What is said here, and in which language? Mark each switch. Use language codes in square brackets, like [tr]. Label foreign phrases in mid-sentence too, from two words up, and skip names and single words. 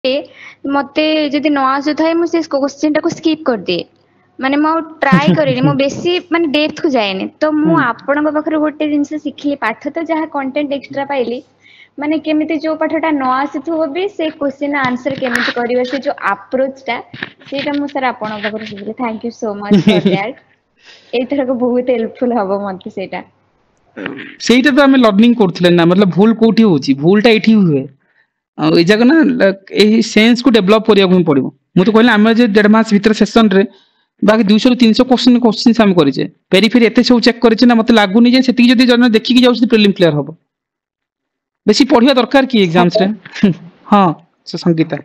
[or] ମତେ ଯଦି ନ ଆସୁଥାଏ ମୁଁ ସେ क्वेश्चन ଟାକୁ ସ୍କିप କରିଦିଏ ମାନେ ମୁଁ ଟ୍ରାଏ କରେନି ମୁଁ ବେଶୀ ମାନେ ଡେପ୍ଥ କୁ ଯାଏନି ତ ମୁଁ ଆପଣଙ୍କ ପାଖରୁ ଗୋଟେ ଜିନିଷ ଶିଖିଲି ପାଠ ତ ଯାହା [en] content extra [or] ପାଇଲି ମାନେ କେମିତି ଯୋଉ ପାଠଟା ନ ଆସିଥିବ ବି ସେ [en] question answer [or] କେମିତି କରିବ ସେ ଯୋଉ अप्रोच ଟା ସେଇଟା ମୁଁ ସାର୍ ଆପଣଙ୍କ ପାଖରୁ ଶିଖିଲି [en] thank you so much for that [or] ଏଇଥରକ ବହୁତ ହେଲ୍ପଫୁल ହବ ମତେ ସେଇଟା ସେଇଟା ତ ଆମେ ଲର୍ଣ୍ଣିଂ କରୁଥିଲେ ନା मतलब ଭୁଲ କୋଉଠି ହଉଛି ଭୁଲଟା ଏଇଠି ହୁଏ ଆଉ ଏଇ ଜାଗା ନା ଏଇ ସେନ୍ସ କୁ ଡେଭଲପ କରିବାକୁ ହିଁ ପଡିବ ମୁଁ ତ କହିଲି ଆମେ ଯେ 1.5 ମାସ ଭିତରେ ସେସନ ରେ ବାକି 200 ରୁ 300 क्वेश्चन ଆମେ କରିଛେ ଫେରି ଫେରି ଏତେ ସବୁ ଚେକ୍ କରିଛେ ନା ମତେ ଲାଗୁନି ଯେ ସେତିକି ଯଦି ଜଣେ ଦେଖିକି ଯାଉଛି [en] prelim clear [or] ହବ ବେଶୀ ପଢିବା ଦରକାର କି ଏକ୍ସାମ୍ସ ରେ ହଁ ସେ ସଙ୍ଗୀତା